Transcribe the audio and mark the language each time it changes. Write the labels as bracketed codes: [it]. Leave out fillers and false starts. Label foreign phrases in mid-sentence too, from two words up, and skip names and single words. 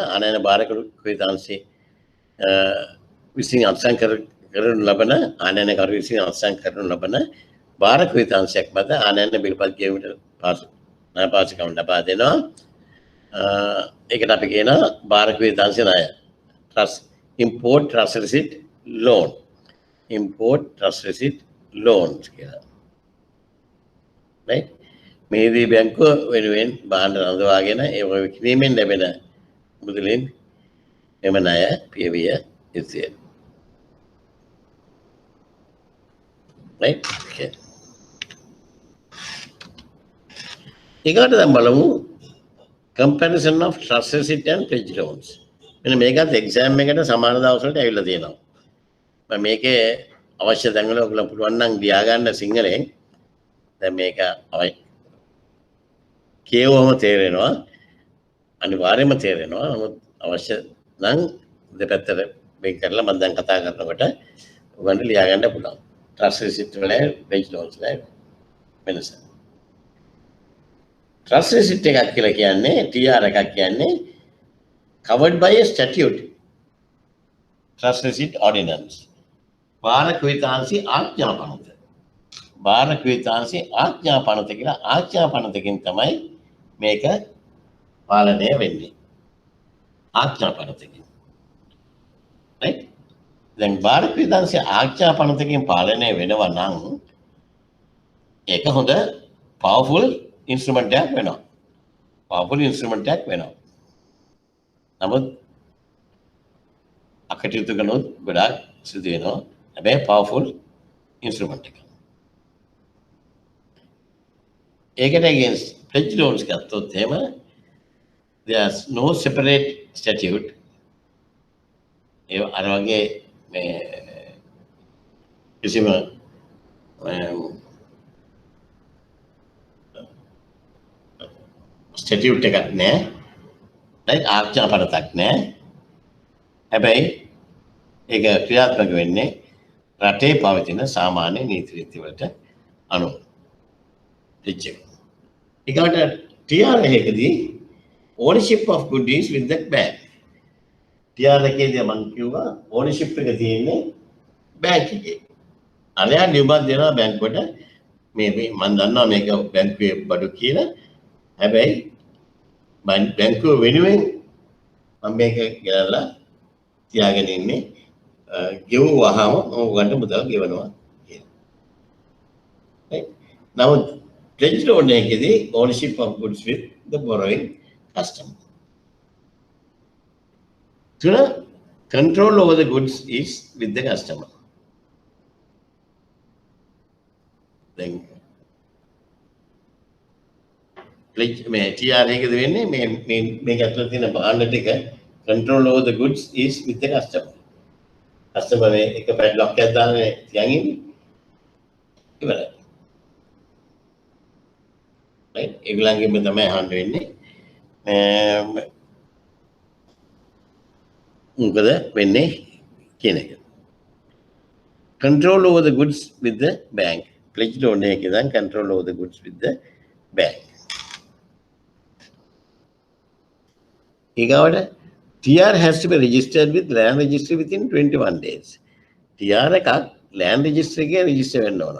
[si] ආනයන භාර කුයිතාංශය විසින් අත්සන් කරනු ලබන ආනයනකරු විසින් අත්සන් කරනු ලබන භාර කුයිතාංශයක් මත ආනයන බිල්පත් ගෙවීමට පාසුකම් ලබා දෙනවා. ඒකට අපි කියනවා භාර කුයිතාංශ ණය. [en] import trust receipt loan. import trust receipt loans කියලා. right? [si] මේදී බැංකුව වෙනුවෙන් භාණ්ඩ රඳවාගෙන ඒ විකිණීමෙන් ලැබෙන මුදලින් එම ණය පියවිය යුතුය. [en] right? okay. [si] ඊගොඩ දැන් බලමු [en] comparison of trust receipt and pledge loans. [si] මෙන්න මේකත් එක්සෑම් එකට සමාන දවස් වලට ඇවිල්ලා තියෙනවා. මම මේකේ අවශ්‍ය තැන් වල ඔයගොල්ලෝ පුළුවන් නම් ලියා ගන්න සිංහලෙන්. දැන් මේක කියවම තේරෙනවා. අනිවාර්යයෙන්ම තේරෙනවා. නමුත් අවශ්‍ය නම් දෙපැත්තට මේක කරලා මම දැන් කතා කරනකොට ඔයගොල්ලන්ට ලියා ගන්න පුළුවන්. [en] trust receipt වල pledge loans [si] වල වෙනස. [en] trust receipt [si] එකක් කියලා කියන්නේ [en] TR [si] එකක් කියන්නේ [en] covered by a statute. trust receipt ordinance. [si] භාර ක්විතාංශි ආඥා පනත. භාර ක්විතාංශි ආඥා පනත කියලා ආඥා පනතකින් තමයි මේක පාලනය වෙන්නේ. ආඥා පනතකින්. right? දැන් භාර ක්විතාංශි ආඥා පනතකින් පාලනය වෙනවා නම් ඒක හොඳ [en] powerful instrument [si] එකක් වෙනවා. [en] powerful instrument [si] එකක් වෙනවා. නමුත් අකටයුතු කරනොත් ගොඩාක් සිදු වෙනවා. [en] හැබැයි powerful instrument [si] එක. ඒකට [en] against pledge loans [si] ගත්තොත් එහෙම [en] there's no separate statute. [si] ඒ අර වගේ මේ කිසිම statute එකක් නැහැ. right? ආඥා පනතක් නැහැ. හැබැයි ඒක ක්‍රියාත්මක වෙන්නේ රටේ පවතින සාමාන්‍ය නීති රීති වලට අනුව. ඊට TR එකේදී [en] ownership of goods is with the bank. [si] TR එකේදී මම කිව්වා ownership එක තියෙන්නේ බැංක් එකේ. අරයා නියමයක් දෙනවා බැංකුවට මේ මම දන්නවා මේක බැංකුවේ බඩු කියලා. හැබැයි බැංකුව වෙනුවෙන් මම මේක ගෙනල්ලා තියාගෙන ඉන්නේ ගෙවුවාම ඕගන්ට මුදල් ගෙවනවා කියලා. [en] right? නමුත් pledge loan එකේදී ownership of goods with the borrowing customer. තුන control over the goods is with the customer. [si] දැන් pledge මේ TR එකේදී වෙන්නේ මේක ඇතුළේ තියෙන භාණ්ඩ ටික [en] control over the goods is with the customer. [si] customer මේ එක padlock එකක් දාගෙන තියන් ඉන්නේ. ඉවරයි. right? ඒගොල්ලන්ගෙම තමයි අහන්න වෙන්නේ. මොකද වෙන්නේ කියන එක. [en] Control over the goods with the bank. Pledge loan [si] එකේ දැන් [en] control over the goods with the bank. ඊගාවට TR has to be registered with land registry within 21 days. [si] TR එකක් [en] land registry [si] එකේ register වෙන්න ඕන.